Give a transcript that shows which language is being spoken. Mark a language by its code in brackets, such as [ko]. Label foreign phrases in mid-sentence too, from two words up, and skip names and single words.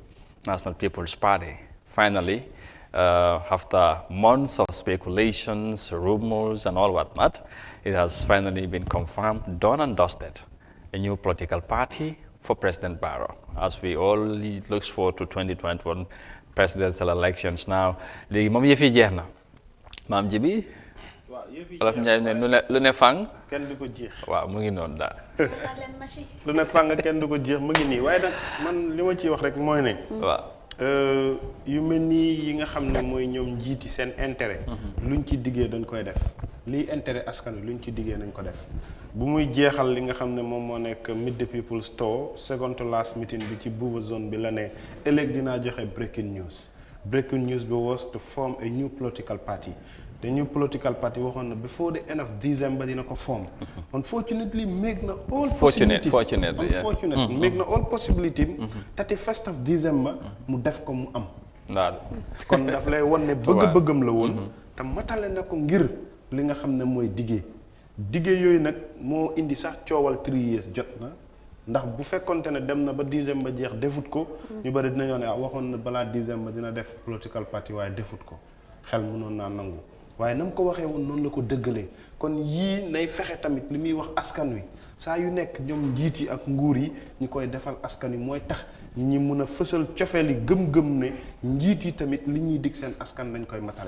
[en] National People's Party. Finally, after months of speculations, rumors, and all whatnot, it has finally been confirmed, done and dusted. A new political party for President Barrow, as we all look forward to 2021 presidential elections now. [wo] Léegi moom yëf yi jeex na maam ji bi Wolof Njaay ne lu ne fang kenn du ko jeex waaw mu ngi noonu daal lu ne fang kenn du ko jeex mu ngi nii waaye nag man li ma ciy wax rek mooy ne waaw yu mel nii yi nga xam ne mooy ñoom njiiti seen intérêt luñ ci diggee dañ koy def lii intérêt askan wi luñ ci diggee nañ ko def bu muy jeexal li nga xam ne moom moo nekk [en] Meet the People's Tour second to last meeting [wo] bi ci Buuba zone bi la ne ëllëg dinaa joxe [en] breaking news [wo] bi [en] was to form a new political party. The new political party [wo] waxoon na [en] before the end of December [wo] dina ko [en] form. [wo] Unfortunately make na [en] all possibilities [wo] make na [en] all possibility [wo] 31st of December mu def ko mu am kon daf lay won ne bëgg-bëggam la woon te matale na ko ngir li nga xam ne mooy diggé yooyu nag moo indi sax coowal 3 years jot na ndax bu fekkonte ne dem na ba December jeex defut ko ñu bari dinañoo ne waxoon na balaa December dina def [en] political party [wo] waaye defut ko xel mënoon naa nangu waaye nam ko waxee woon noonu la ko dëggalee kon yii nay fexe tamit li muy wax askan wi saa yu nekk ñoom njiit yi ak nguur yi ñu koy defal askan wi mooy tax ñi mun a fësal cofeel yi gëm-gëm ne njiit yi tamit li ñuy dig seen askan dañ koy matale.